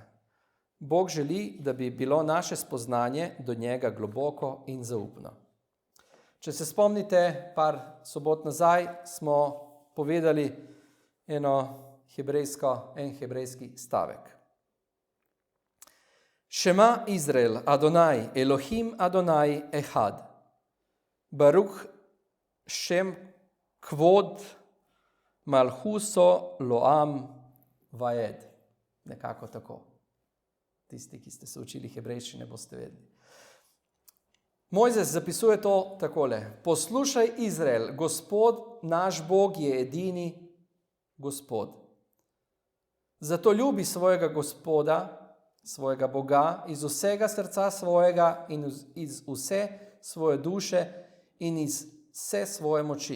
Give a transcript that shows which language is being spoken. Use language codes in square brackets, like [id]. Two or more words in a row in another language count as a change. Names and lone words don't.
[sl] Bog želi, da bi bilo naše spoznanje do njega globoko in zaupno. Če se spomnite, par sobot nazaj smo povedali en hebrejski stavek. [he] שמע ישראל, אדוני אלוהים אדוני אחד. ברוך שם כבוד מלכותו לעולם ועד. [sl] Nekako tako. Tisti, ki ste se učili hebrejščine, boste vedeli. Mojzes zapisuje to takole. Poslušaj, Izrael, Gospod, naš Bog je edini Gospod. Zato ljubi svojega Gospoda, svojega Boga, iz vsega srca svojega in iz vse svoje duše in iz vse svoje moči.